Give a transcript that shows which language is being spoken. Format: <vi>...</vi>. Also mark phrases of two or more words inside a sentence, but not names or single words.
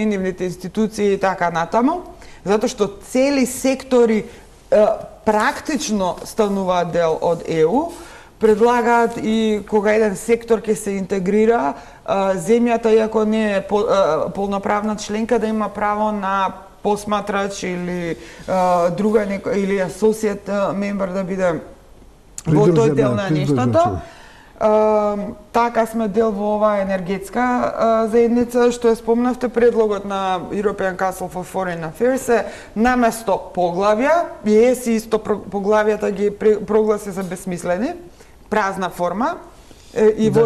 <mk>нивните институции и така натаму, затоа што цели сектори практично стануваат дел од ЕУ, предлагаат и кога еден сектор ќе се интегрира, земјата, иако не е полноправна членка, да има право на посматрач или друга или</mk> <en>associate member</en> <mk>да биде во тој дел на нештата. Така сме дел во оваа енергетска заедница, што ја спомнавте. Предлогот на European Council for Foreign Affairs е наместо поглавја, и ЕСИ исто поглавјата ги прогласи за безсмислени, празна форма, и во</mk>